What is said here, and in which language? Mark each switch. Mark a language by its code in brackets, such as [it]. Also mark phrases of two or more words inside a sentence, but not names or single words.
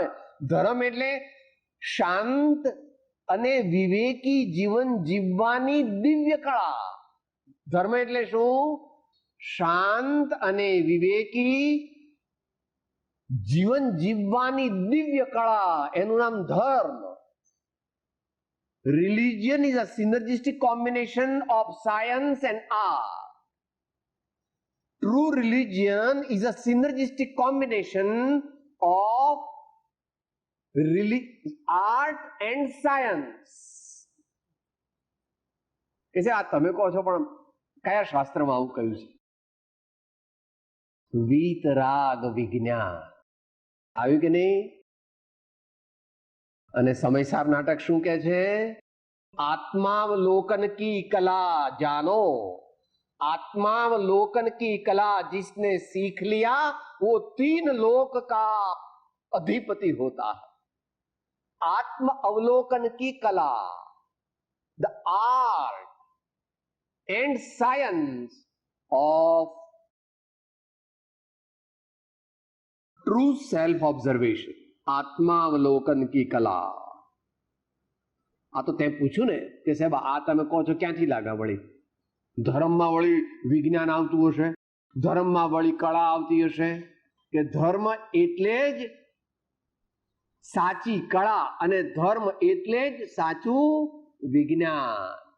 [gu] ધર્મ એટલે શાંત અને વિવેકી જીવન જીવવાની દિવ્ય કળા. ધર્મ એટલે શું? શાંત અને વિવેકી જીવન જીવવાની દિવ્ય કળા, એનું નામ ધર્મ. [en] Religion is a synergistic combination of science and art. True religion is a synergistic combination of art and science. [gu] કે છે આ તમે કહો છો, પણ કયા શાસ્ત્રમાં આવું કહ્યું છે? વીતરાગ વિજ્ઞાન આવ્યું કે નહીં? અને સમયસાર નાટક શું કહે છે? [hi] आत्मावलोकन की कला जानो, आत्मावलोकन की कला जिसने सीख लिया वो 3 लोक का अधिपति होता है. आत्म अवलोकन की कला, [en] the art and science of true self observation. [hi] आत्मावलोकन की कला. [gu] આ તો તે પૂછ્યું ને કે સાહેબ આ તમે કહો છો ક્યાંથી લાગે? વળી ધર્મમાં વળી વિજ્ઞાન આવતું હશે, ધર્મમાં વળી કળા આવતી હશે. કે ધર્મ એટલે જ સાચી કળા અને ધર્મ એટલે જ સાચું વિજ્ઞાન.